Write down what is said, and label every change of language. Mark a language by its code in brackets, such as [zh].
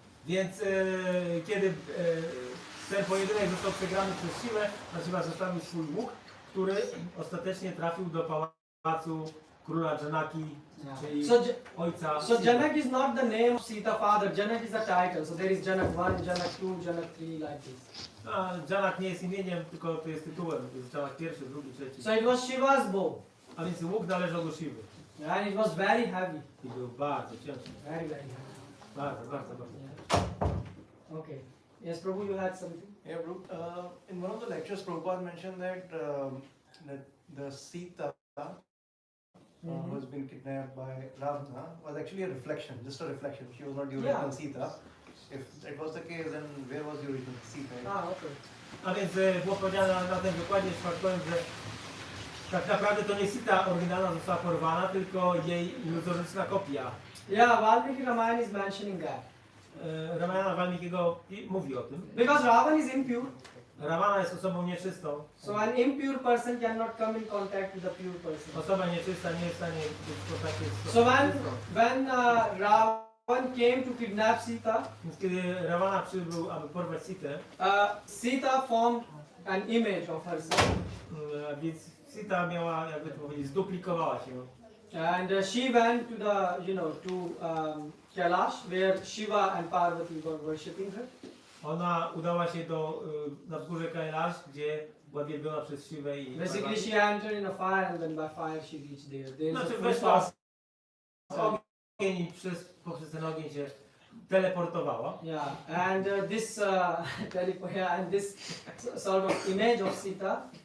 [pl] Więc kiedy ten pojedynek został przegrany przez Siłę, a Siła zostawił swój łuk, który ostatecznie trafił do pałacu króla Janaki, czyli [en] So, [pl] ojca [en] so [pl] Sity. [en] Janak is not the name of Sita father. Janak is a title. So there is Janak 1, Janak 2, Janak 3, like this. [pl] A Janak nie jest imieniem, tylko to jest tytułem. Jest Janak pierwszy, drugi, trzeci. [en] So it was Shiva's bow, [pl] A więc łuk należał do Siwy. [en] and it was very heavy, [pl] I był bardzo ciężki. [en] very heavy. [pl] Bardzo. [en] Yeah. Okay. Yes, Prabhu, you had something. Yeah, Prabhu, in one of the lectures, Prabhupada mentioned that the Sita who has been kidnapped by Ravana was actually a reflection, just a reflection. She was not the original Yeah. Sita. If that was the case, then where was the original Sita? Okay. [pl] A więc było powiedziane na tym wykładzie czwartkowym, że tak naprawdę to nie Sita oryginalna została porwana, tylko jej iluzoryczna kopia. [en] Yeah, Valmiki Ramayana is mentioning that. [pl] Ramayana Walmikiego mówi o tym. [en] Because Ravan is impure, [pl] Ravana jest osobą nieczystą. [en] so an impure person cannot come in contact with a pure person. [pl] Osoba nieczysta nie jest w stanie być w kontakcie z [en] So [pl] czystą. [en] when Ravan came to kidnap Sita, [pl] Więc kiedy Ravana przybył, aby porwać Sitę, [en] Sita formed an image of herself, [pl] więc Sita miała, jakby to powiedzieć, zduplikowała się. [en] and she went to Kailash, where Shiva and Parvati were worshipping her. [pl] Ona udała się na wzgórze Kailash, gdzie była wielbiona przez Siwę i [en] Basically, [pl] Parvati. [en] she entered in a fire, and then by fire she reached there. There is [pl] Znaczy [en] a full [pl] weszła [en] fast. [pl] w ogień i poprzez ten ogień się teleportowała. [en] Yeah, and this and this sort of image of Sita.